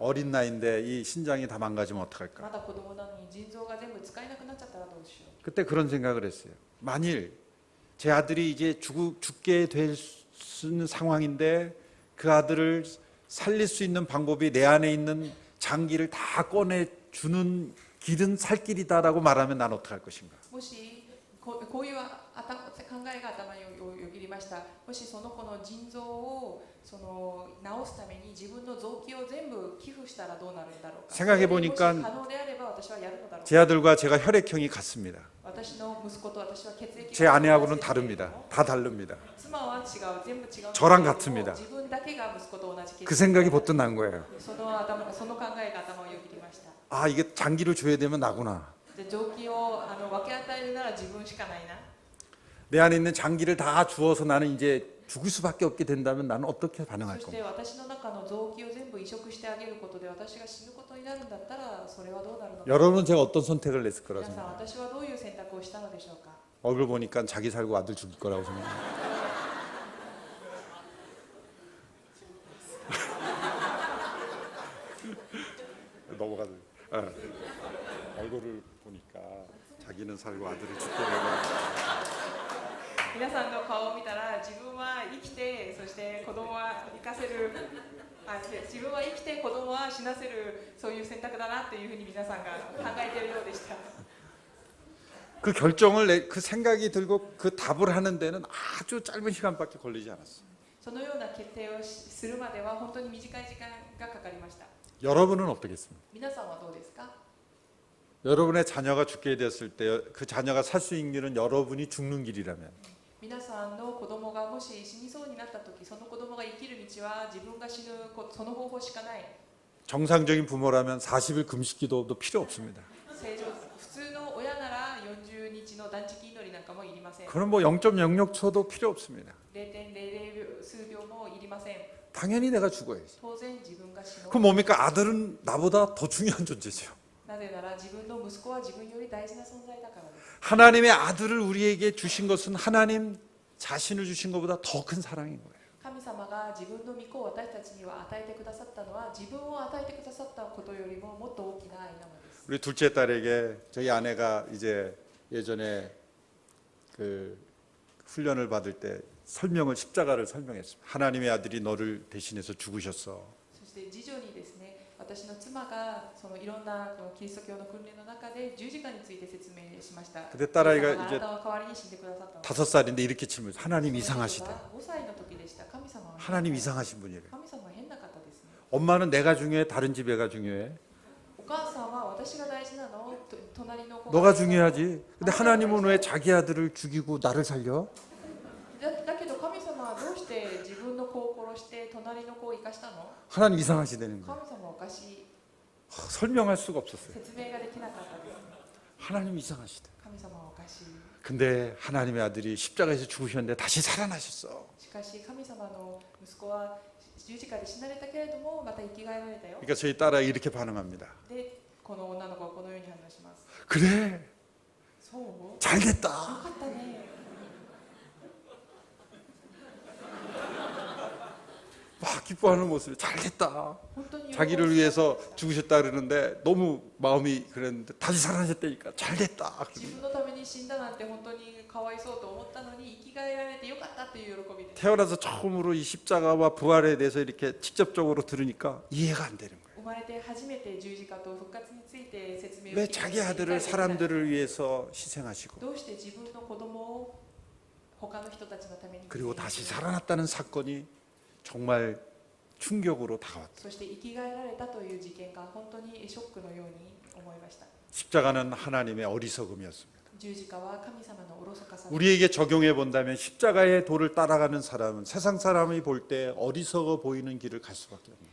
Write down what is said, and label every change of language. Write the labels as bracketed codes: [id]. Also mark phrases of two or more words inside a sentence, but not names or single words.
[ko] 어린 나이인데 이 신장이 다 망가지면 [ja] ま [ko] 어떡할까? [ja] だ子供なのに腎臓が全部使えなくなっちゃったらどうしよう。 [ko] 그때 그런 생각을 했어요. 만일 제 아들이 이제 죽게 될 수 있는 상황인데 그 아들을 살릴 수 있는 방법이 내 안에 있는 장기를 다 꺼내 주는 길은 살 길이다라고 말하면 난 어떡할 것인가? [ja] もしこういう考えが頭によぎりました。もしその子の腎臓を治すために自分の臓器を全部寄付したらどうなるんだろうか。 [ko] 생각해보니까 [ja] もし可能であれば私はやるのだろう [ko] 제 아들과 제가 혈액형이 같습니다. [ja] 私の息子と私は血液 [ko] 제 아내하고는 다릅니다. 다 다릅니다. [ja] 妻は違う、全部違う。 [ko] 저랑 같습니다. [ja] 自分だけが息子と同じ血液 [ko] 그 생각이 버뜩 난 거예요. [ja] その考えが頭をよぎりました。 [ko] 아, 이게 장기를 줘야 되면 나구나. [ja] で臓器を分け与えるなら自分しかないな。 [ko] 내 안에 있는 장기를 다 주어서 나는 이제 죽을 수밖에 없게 된다면 나는 어떻게 [ja] そ [ko] 반응할 [ja] して [ko] 겁니까? [ja] 私の中の臓器を全部移植してあげることで私が死ぬことになるんだったらそれはどうなるのか。 [ko] 여러분은 제가 어떤 선택을 냈을 거라고 [ja] 皆さん [ko] 생각해요? [ja] 私はどういう選択をしたのでしょうか。 [ko] 얼굴 보니까 자기 살고 아들 죽일 거라고 생각해요. 넘어가도 얼굴을 보니까 자기는 살고 아들을 죽게 되고 [ja] 皆さんの顔を見たら自分は生きてそして子供は生かせる自分は生きて子供は死なせるそういう選択だなというふうに皆さんが考えているようでした。 [ko] 그 결정을 그 생각이 들고 그 답을 하는 데는 아주 짧은 시간밖에 걸리지 않았어요. [ja] そのような決定をするまでは本当に短い時間がかかりました。 [ko] 여러분은 어떻겠습니까? [ja] 皆さんはどうですか。 [ko] 여러분의 자녀가 죽게 됐을 때 그 자녀가 살 수 있는 길은 여러분이 죽는 길이라면 [ja] 皆さんの子供がもし死にそうになった時その子供が生きる道は自分が死ぬその方法しかない。 [ko] 정상적인 부모라면 40일 금식기도도 필요 없습니다. [ja] 正常普通の親なら40日の断食祈りなんかもいりません。 [ko] 그럼 뭐 0.06초도 필요 없습니다. [ja] 0.00 数秒もいりません。 [ko] 당연히 내가 죽어야지. [ja] 当然自分が死ぬ。 [ko] 그럼 뭡니까? 아들은 나보다 더 중요한 존재죠. [ja] なぜなら自分の息子は自分より大事な存在だからです。 [ko] 하나님의 아들을 우리에게 주신 것은 하나님 자신을 주신 것보다 더 큰 사랑인 거예요. [ja] 神様が自分の御子を私たちには与えてくださったのは自分を与えてくださったことよりももっと大きな愛なのです。 [ko] 우리 둘째 딸에게 저희 아내가 이제 예전에 그 훈련을 받을 때 십자가를 설명했습니다. 하나님의 아들이 너를 대신해서 죽으셨어. [ja] そして次女にですね、私の妻がそのいろんなこのキリスト教の訓練の中で十字架について説明しました。 [ko] 그때 딸아이가 [ja] 神様があ [ko] 이제 [ja] なたの代わりに死んでくださったの。 [ko] 5살인데 이렇게 질문했어요. 하나님 이상하시다. [ja] 5歳の時でした。神様は [ko] 하나님 이상하신 분이래요. [ja] 神様は変な方ですね。 [ko] 엄마는 내가 중요해? 다른 집 애가 중요해? [ja] お母さんは私が大事なの？隣の子 [ko] 너가 [ja] 大事なの [ko] 중요하지. 근데 하나님은 왜 자기 아들을 죽이고 나를 살려? [ja] だけど神様はどうして自分の子を殺して隣の子を生かしたの？ [ko] 하나님 이상하시다는 거야. [ja] 神様はおかしい。 [ko] 설명할 수가 없었어요. [ja] 説明ができなかったです。 [ko] 하나님 이상하시다. [ja] 神様はおかしい。 [ko] 근데 하나님의 아들이 십자가에서 죽으셨는데 다시 살아나셨어. [ja] しかし神様の息子は十字架で死なれたけれどもまた生き返られたよ。 [ko] 그러니까 저희 딸아 이렇게 반응합니다. [ja] で、この女の子はこのように反応します。 [ko] 그래, [ja] そう？よ [ko] 잘 됐다. [ja] かったね。 [ko] 막 기뻐하는 모습이 잘 됐다. [ja] 本当に喜んで [ko] 자기를 위해서 죽으셨다 그러는데 너무 마음이 그랬는데 다시 살아나셨다니까 잘 됐다. [ja] 自分のために死んだなんて本当にかわいそうと思ったのに生き返られてよかったという喜びです。 [ko] 태어나서 처음으로 이 십자가와 부활에 대해서 이렇게 직접적으로 들으니까 이해가 안 되는 거예요. [ja] 生まれて初めて十字架と復活について説明を [ko] 왜 [ja] 聞いて [ko] 자기 아들을 사람들을 위해서 희생하시고 [ja] どうして自分の子供を他の人たちのために [ko] 그리고 다시 살아났다는 사건이 정말 충격으로 다가왔다. [ja] そして生き返られたという事件が本当にショックのように思いました。 [ko] 십자가는 하나님의 어리석음이었습니다. [ja] 十字架は神様の愚かさ。 [ko] 우리에게 적용해 본다면 십자가의 도를 따라가는 사람은 세상 사람이 볼 때 어리석어 보이는 길을 갈 수밖에 없습니다.